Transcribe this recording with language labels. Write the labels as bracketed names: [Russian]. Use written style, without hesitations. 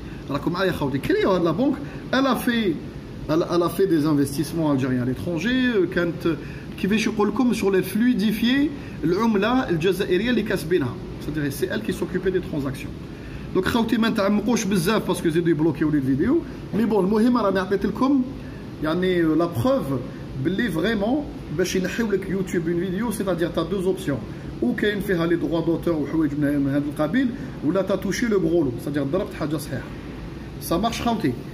[Arabic] راكم معايا خاوتي كريو هاد [French] la banque, elle a fait des investissements algériens à l'étranger, [Arabic] كانت كيفاش يقول لكم [French] sur les fluidifier [Arabic] العملة الجزائرية اللي كاسبينها. [French] C'est-à-dire c'est elle qui s'occupait des transactions. [Arabic] Donc خاوتي ما نتعمقوش بزاف [French] parce que [Arabic] زيدوا يبلوكيو لي الفيديو. [French] Mais bon المهم [Arabic] راني عطيت لكم [French] la preuve باللي vraiment باش ينحيو لك يوتيوب une vidéo, c'est-à-dire tu as deux options. Ou كاين فيها les droits d'auteur وحوايج من هذا القبيل ولا tu as touché le gros lot, c'est-à-dire [Arabic] ضربت حاجة صحيحة. [French] Ça marche خاوتي.